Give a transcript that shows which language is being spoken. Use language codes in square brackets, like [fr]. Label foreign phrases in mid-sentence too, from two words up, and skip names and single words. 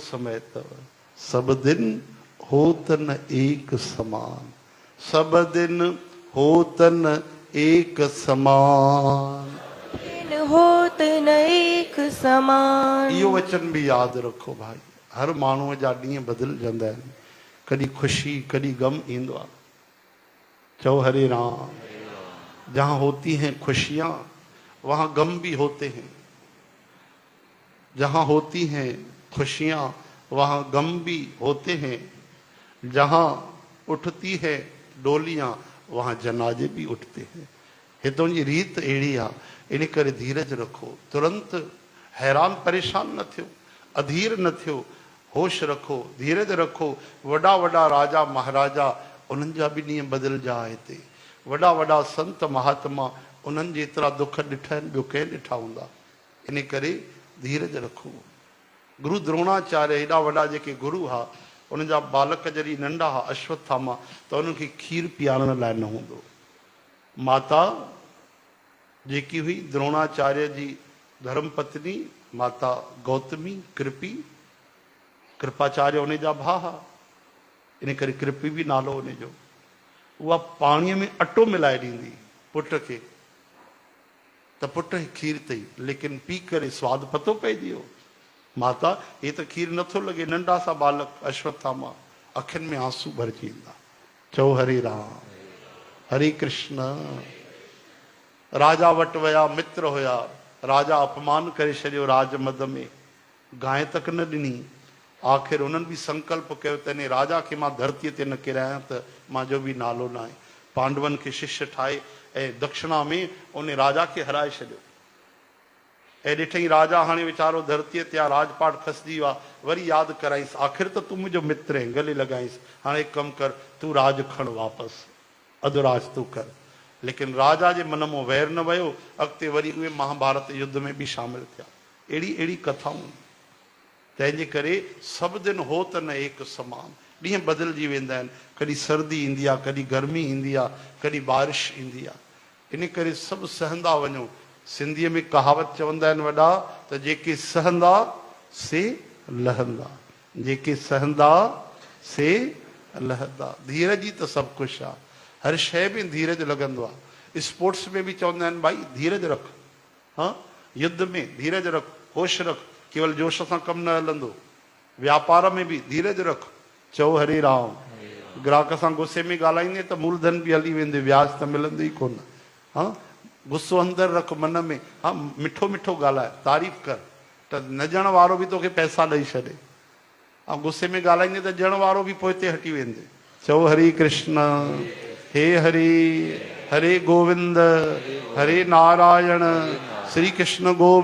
[hi] समय तव, सब दिन होत न एक समान, सब दिन होत न एक समान, होत न एक समान। यो वचन भी याद रखो भाई। [sd] हर मानव जा ॾींहं बदल जांदा आहिनि, कॾहिं खुशी कॾहिं गम ईंदो आहे। चओ हरे राम। [hi] जहाँ होती हैं खुशियाँ वहाँ गम भी होते हैं, जहाँ होती हैं खुशियाँ वहाँ गम भी होते हैं, जहाँ उठती है डोलियाँ वहाँ जनाजे भी उठते हैं। [sd] हितों जी रीत अहिड़ी आहे। इन करे धीरज रखो, तुरंत हैरान परेशान न थियो, अधीर न थियो, होश रखो, धीरज रखो। वॾा वॾा राजा महाराजा उन्हनि जा बि ॾींहं बदिलजा हिते। वॾा वॾा संत महात्मा उन्हनि जेतिरा दुख ॾिठा आहिनि ॿियो कंहिं ॾिठा हूंदा। इन करे धीरज रखो। गुरु द्रोणाचार्य हेॾा वॾा जेके गुरु हुआ, उन्हनि जा बालक जॾहिं नंढा हुआ अश्वत्थामा, त उन्हनि खे खीर पीआरण लाइ न हूंदो। माता जेकी हुई द्रोणाचार्य जी धर्म पत्नी माता गौतमी कृपी, कृपाचार्य उन जा भाउ हुआ, इन करे कृपी बि नालो उन जो। उहा पाणीअ में अटो मिलाए ॾींदी पुट खे, त पुट खीर अथई, लेकिन पी करे स्वादु पतो पइजी वियो। माता हे त खीर नथो लॻे। नंढा सा बालक अश्वत्थामा, अखियुनि में आंसू भरिजी ईंदा। चओ हरे राम, हरे कृष्ण। राजा वटि विया, मित्र हुया, राजा अपमान करे छॾियो राजमद में, गांइ तक न ॾिनी। आख़िर उन्हनि बि संकल्प कयो तने राजा खे मां धरतीअ ते न किरायां त मुंहिंजो बि नालो न आहे। पांडवनि खे शिष्य ठाहे ऐं दक्षिणा में उन राजा खे हराए छॾियो। ऐं ॾिठई राजा हाणे वीचारो धरतीअ ते आहे, राजपाट खसिजी वियो आहे, वरी यादि कराईंसि, आख़िर त तूं मुंहिंजो मित्र आहीं, गले लॻाईंसि, हाणे हिकु कमु कर, तूं राज खण वापसि, अधु तूं कर। लेकिन राजा जे मन में वैर न वियो। अॻिते वरी उहे महाभारत युद्ध में बि शामिल थिया। अहिड़ी अहिड़ी कथाऊं। तंहिंजे करे सभु [hi] दिन हो त न एक समान, [sd] ॾींहं बदिलजी वेंदा आहिनि। कॾहिं सर्दी ईंदी आहे, कॾहिं गर्मी ईंदी आहे, कॾहिं बारिश ईंदी आहे। इन करे सभु सहंदा वञो। सिंधीअ में कहावत चवंदा आहिनि वॾा त जेके सहंदा से लहंदा, जेके सहंदा से लहंदा। धीरज ई त सभु कुझु आहे। हर शइ में धीरज लॻंदो आहे। स्पोर्ट्स में बि चवंदा आहिनि भाई धीरज रख, हाँ, युद्ध में धीरज रख, होश रख, केवल जोश सां कमु न हलंदो। व्यापार में बि धीरज रख। चओ हरे राम। ग्राहक सां गुस्से में ॻाल्हाईंदे त मूलधन बि हली वेंदे, ब्याज त मिलंदो ई कोन। हाँ, गुस्सो अंदरि रख मन में। हाँ, मिठो मिठो ॻाल्हाए, तारीफ़ कर, त न ॼण वारो बि तोखे पैसा ॾेई छॾे। ऐं गुस्से में ॻाल्हाईंदे त ॼण वारो बि पोइ ते हटी वेंदे। चओ हरे कृष्ण। हे हरि, हरे गोविंद, हरे नारायण, श्री कृष्ण गोविंद।